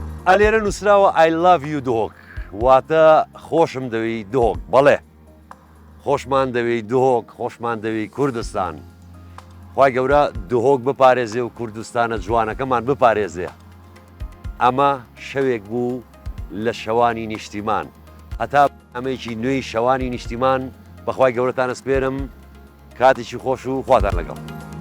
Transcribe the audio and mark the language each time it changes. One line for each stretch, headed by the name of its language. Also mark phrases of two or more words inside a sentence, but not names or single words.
Central Kurdish: ئەلێرە نووسراوە
English: I love you
Central Kurdish: دهۆک واتە خۆشم دەوی دهۆک بەڵێ خۆشمان دەوی دهۆک خۆشمان دەوی کوردستان خی گەورە دهۆک بپارێزێ و کوردستانە جوانەکەمان بپارێزێ ئەمە شەوێک بوو لە شەوانی نیشتیمان هەتا ئەمەیەکی نوێی شەوانی نیشتیمان بەخوای گەورەتانە سپێرم کاتێکی خۆش و خواتان لەگەڵ